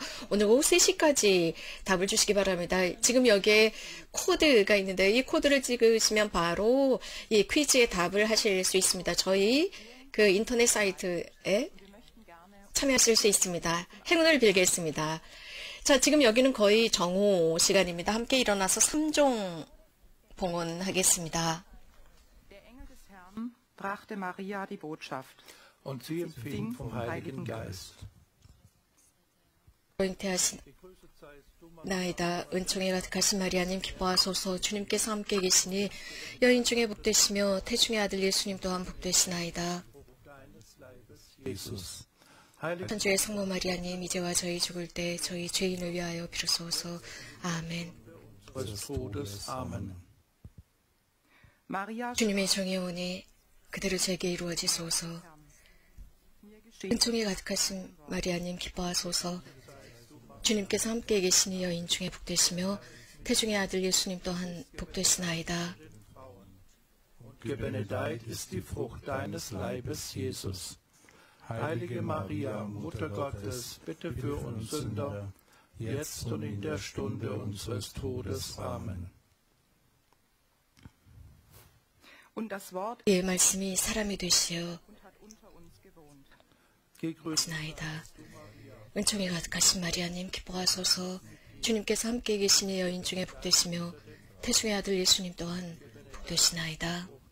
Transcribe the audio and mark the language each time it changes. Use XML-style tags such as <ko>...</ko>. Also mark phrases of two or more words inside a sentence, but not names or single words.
<ko>오늘 오후 3시까지 답을 주시기 바랍니다. 지금 여기에 코드가 있는데 이 코드를 찍으시면 바로 이 퀴즈에 답을 하실 수 있습니다. 저희 그 인터넷 사이트에 참여하실 수 있습니다. 행운을 빌겠습니다. 자, 지금 여기는 거의 정오 시간입니다. 함께 일어나서 3종 봉헌하겠습니다.</ko> <de>Brachte Maria die Botschaft. Und sie empfing vom Heiligen Geist.</de> <ko>나이다 은총에 가득하신 마리아님 기뻐하소서. 주님께서 함께 계시니 여인 중에 복되시며 태중의 아들 예수님 또한 복되시나이다. 천주의 성모 마리아님 이제와 저희 죽을 때 저희 죄인을 위하여 비로소서. 아멘. 주님의 정의 오니 그대로 제게 이루어지소서. 은총에 가득하신 마리아님 기뻐하소서. 주님께서 함께 계시니 여인 중에 복되시며 태중의 아들 예수님 또한 복되시나이다.</ko> <de>Gebenedeit ist die Frucht deines Leibes, Jesus. Heilige Maria, Mutter Gottes, bitte für uns Sünder, jetzt und in der Stunde unseres Todes. Amen.</de> <ko>이 말씀이 사람이 되시어 나이다. 은총에 가득하신 마리아님 기뻐하소서. 주님께서 함께 계시니 여인 중에 복되시며 태중의 아들 예수님 또한 복되시나이다.</ko>